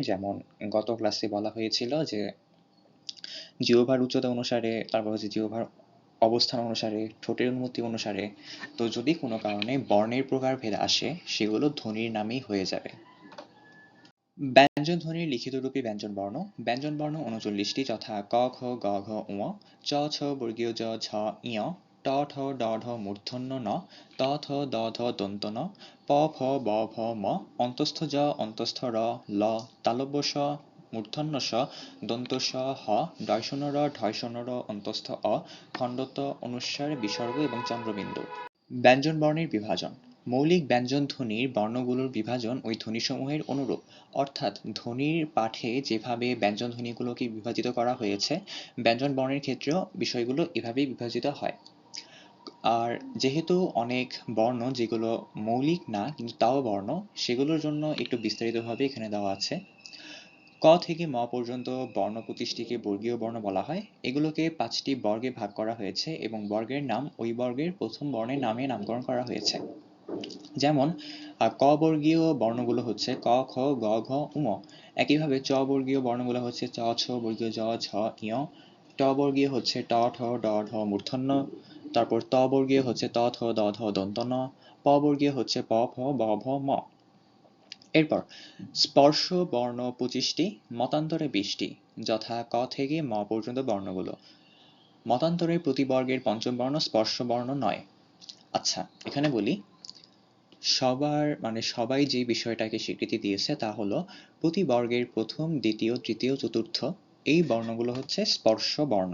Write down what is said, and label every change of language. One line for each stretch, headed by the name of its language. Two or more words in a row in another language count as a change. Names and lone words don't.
Bangla: যেমন গত ক্লাসে বলা হয়েছিল যে জিহ্বার উচ্চতা অনুসারে, তারপর হচ্ছে জিহ্বার অবস্থান অনুসারে, ঠোঁটের উন্নতি অনুসারে। তো যদি কোনো কারণে বর্ণের প্রকারভেদ আসে, সেগুলো ধ্বনির নামেই হয়ে যাবে। ব্যঞ্জনধ্বনির লিখিত রূপী ব্যঞ্জনবর্ণ, ব্যঞ্জনবর্ণ ৩৯টি, যথা ক, খ, গ, ঘ, ঙ, চ, ছ, বর্গীয় জ, ঝ, ঞ, ট, ঠ, ড, ঢ, মূর্ধন্য ণ, ত, থ, দ, ধ, দন্ত ন, প, ফ, ব, ভ, ম, অন্তস্থ জ, অন্তস্থ র, ল, তালব্য শ, মূর্ধন্য ষ, দন্ত স, হ, ঢয়শূন্য র, ঢয়শূন্য র, অন্তস্থ অ, খণ্ডত, অনুস্বার, বিসর্গ এবং চন্দ্রবিন্দু। ব্যঞ্জনবর্ণের বিভাজন, মৌলিক ব্যঞ্জনধ্বনির বর্ণগুলোর বিভাজন ওই ধ্বনিসমূহের অনুরূপ, অর্থাৎ ধ্বনির পাঠে যেভাবে ব্যঞ্জনধ্বনিগুলোকে বিভাজিত করা হয়েছে, ব্যঞ্জনবর্ণের ক্ষেত্রেও বিষয়গুলো এভাবেই বিভাজিত হয়। আর যেহেতু অনেক বর্ণ যেগুলো মৌলিক না কিন্তু তাও বর্ণ, সেগুলোর জন্য একটু বিস্তারিতভাবে এখানে দেওয়া আছে। ক থেকে ম পর্যন্ত বর্ণ ২৫টিকে বর্গীয় বর্ণ বলা হয়। এগুলোকে ৫টি বর্গে ভাগ করা হয়েছে এবং বর্গের নাম ওই বর্গের প্রথম বর্ণের নামে নামকরণ করা হয়েছে। যেমন ক বর্গীয় বর্ণগুলো হচ্ছে ক, খ, গ, ঘ, ঙ। একইভাবে চ বর্গীয় বর্ণগুলো হচ্ছে চ, ছ, বর্গীয় জ, ঝ, ঞ। ট বর্গীয় হচ্ছে ট, ঠ, ড, ঢ, মূর্ধন্য। তারপর ত বর্গীয় হচ্ছে ত, থ, দ, ধ, দন্ত ন। প বর্গীয় হচ্ছে প, ফ, ব, ভ, ম। এরপর স্পর্শ বর্ণ ২৫টি, মতান্তরে ২০টি, যথা ক থেকে ম পর্যন্ত বর্ণগুলো। মতান্তরের প্রতি বর্গের পঞ্চম বর্ণ স্পর্শ বর্ণ নয়। আচ্ছা, এখানে বলি, সবাই যে বিষয়টাকে স্বীকৃতি দিয়েছে তা হলো প্রতি বর্গের প্রথম, দ্বিতীয়, তৃতীয়, চতুর্থ এই বর্ণগুলো হচ্ছে স্পর্শ বর্ণ।